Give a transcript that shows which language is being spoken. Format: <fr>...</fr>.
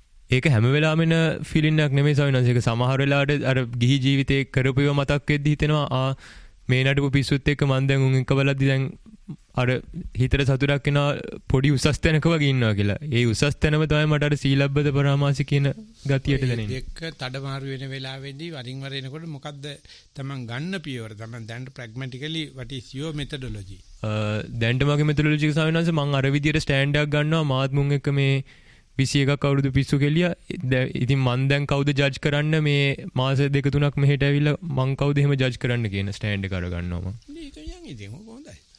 <si>ඒක හැම වෙලාවෙම ෆීලින් එකක් නෙමෙයි ස්වාමීන් වහන්සේ. ඒක සමහර වෙලාවට අර ගිහි ජීවිතේ කරපුව මතක් වෙද්දි හිතෙනවා මේ නඩුව පිස්සුත් එක්ක මම දැන් උන් එක්ක බලද්දි දැන් අර හිතට සතුටක් එනවා පොඩි උසස් තැනක වගේ ඉන්නවා කියලා. ඒ උසස් තැනම තමයි මට අර සීලබ්බත පරාමාස කියන ගතියට දැනෙන්නේ. දෙක තඩමාරු වෙන වෙලාවෙදී වරින් වර එනකොට මොකද්ද තමන් ගන්න පියවර? තමන් දැන්</si> <en>pragmatically what is your methodology?</en> <si>දැන්ට මගේ මෙතොලොජි එක ස්වාමීන් වහන්සේ මම අර විදියට ස්ටෑන්ඩ් එකක් ගන්නවා මාත් මුන් එක්ක මේ 21ක් අවුරුදු පිස්සු කෙලියා. ඉතින් මන් දැන් කවුද ජජ් කරන්න මේ මාස 2-3ක් මෙහෙට ඇවිල්ලා මං කවුද එහෙම ජජ් කරන්න කියන ස්ටෑන්ඩ් එක අර ගන්නවා මම. මේක යන් ඉතින් හොඳයි.</si>